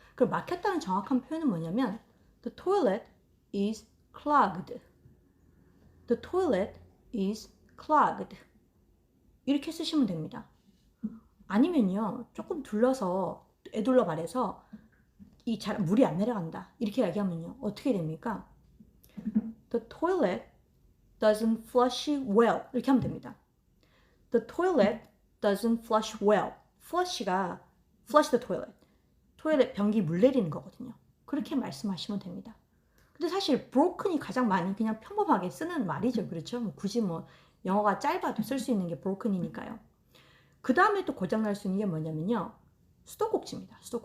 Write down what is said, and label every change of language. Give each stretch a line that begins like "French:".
Korean: 그럼 막혔다는 정확한 표현은 뭐냐면
English: The toilet is clogged. The toilet is clogged.
Korean: 이렇게 쓰시면 됩니다. 아니면요, 조금 애둘러 말해서 물이 안 내려간다. 이렇게 얘기하면요, 어떻게 됩니까?
English: The toilet doesn't flush well.
Korean: 이렇게 하면 됩니다.
English: The toilet doesn't flush well. flush가 flush the toilet.
Korean: 토일렛 변기 물 내리는 거거든요. 그렇게 말씀하시면 됩니다. 근데 사실 broken이 가장 많이 그냥 평범하게 쓰는 말이죠. 그렇죠? 굳이 영어가 짧아도 쓸 수 있는 게 broken이니까요. 그 다음에 또 고장날 수 있는 게 뭐냐면요. 수도꼭지입니다.